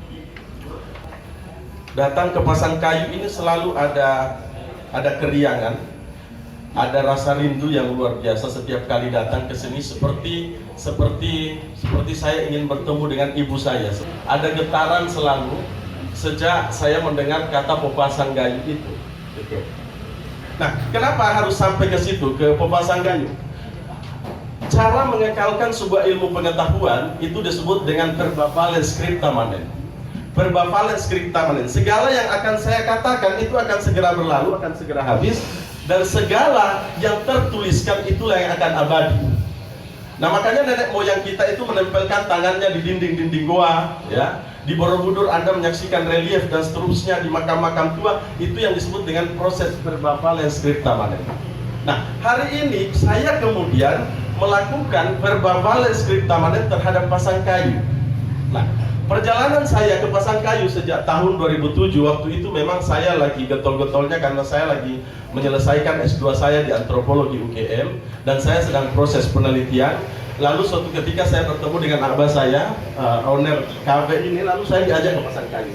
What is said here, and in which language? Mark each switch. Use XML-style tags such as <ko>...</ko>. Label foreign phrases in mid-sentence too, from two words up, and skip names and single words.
<id>Datang ke Pasangkayu ini selalu ada keriangan, ada rasa rindu yang luar biasa setiap kali datang ke sini, seperti saya ingin bertemu dengan ibu saya. Ada getaran selalu sejak saya mendengar kata Popasanggayu itu. Nah, kenapa harus sampai ke situ, ke Popasanggayu? Cara mengekalkan sebuah ilmu pengetahuan itu disebut dengan</id> <la>verba valens scripta manent. Verba valens scripta manent.</la> <id>Segala yang akan saya katakan itu akan segera berlalu, akan segera habis, dan segala yang tertuliskan itulah yang akan abadi. Nah, makanya nenek moyang kita itu menempelkan tangannya di dinding-dinding goa, ya. Di Borobudur Anda menyaksikan relief dan seterusnya, di makam-makam tua, itu yang disebut dengan proses</id> <la>verba valens scripta manent.</la> <id>Nah, hari ini saya kemudian melakukan</id> <la>verba valens scripta manent</la> <id>terhadap Pasangkayu. Nah, perjalanan saya ke Pasangkayu sejak tahun 2007, waktu itu memang saya lagi getol-getolnya karena saya lagi menyelesaikan S2 saya di antropologi UGM, dan saya sedang proses penelitian. Lalu suatu ketika saya bertemu dengan abah saya, owner kafe ini, lalu saya diajak ke Pasangkayu.</id>